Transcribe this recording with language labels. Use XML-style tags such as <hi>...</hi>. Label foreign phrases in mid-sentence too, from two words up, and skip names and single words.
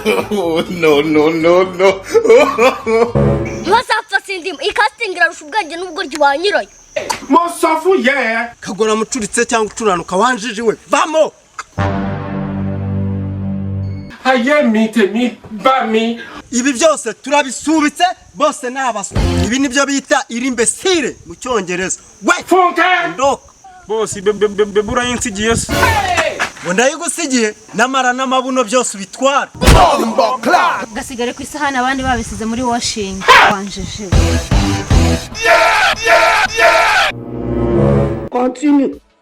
<en>Oh, no, no, no, no.</en> <rw>Ntibazapfa sindimo. Iyi casting irarusha ubwenge n'ubugoryi wa nyirayo.</rw> <yo>Mo sọ fún yẹ ẹ.</yo> <rw>Kagora mucuritse cyangwa ucuranuka wanjiji we. Vamo!</rw> <yo>Ayé mi tèmi bá mi.</yo> <rw>Ibi byose turabisubitse, bose ni abaswa. Ibi nibyo bita irimbesire mu Cyongereza. We! Funke! Ndoka. Boss, be, be, be, be, burayinsigiye se? Hey! Ngo ndayigusigiye, namara n'amabuno byose ubitwara. Gasigare ku isahani abandi babisize muri washing. Wanjije.</rw> <en>Continue.</en>